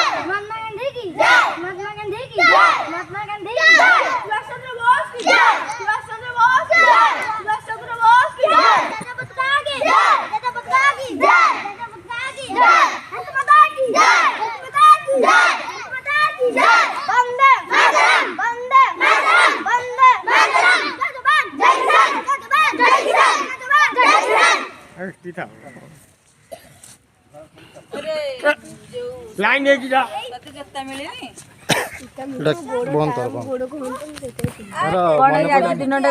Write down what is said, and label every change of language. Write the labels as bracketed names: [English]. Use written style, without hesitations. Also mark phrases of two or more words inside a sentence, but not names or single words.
[Hindi] महात्मा गांधी की जय महात्मा गांधी की जय महात्मा गांधी की जय सुभाष चंद्र बोस की जय सुभाष चंद्र बोस की जय सुभाष चंद्र बोस की जय जातीय पताका की जय जातीय पताका की जय जातीय पताका की जय भारत माता की जय भारत माता की जय भारत माता की जय वंदे मातरम वंदे मातरम वंदे मातरम जय जवान जय किसान जय जवान जय किसान जय जवान जय किसान लाइन है [Odia] ଜୋତା ମିଳିନି ଏଇଟା ବନ୍ଦ କର ବନ୍ଦ ଗୋଡକୁ ମୋର ମନେ ପଡୁନି। ଦିନଟାରେ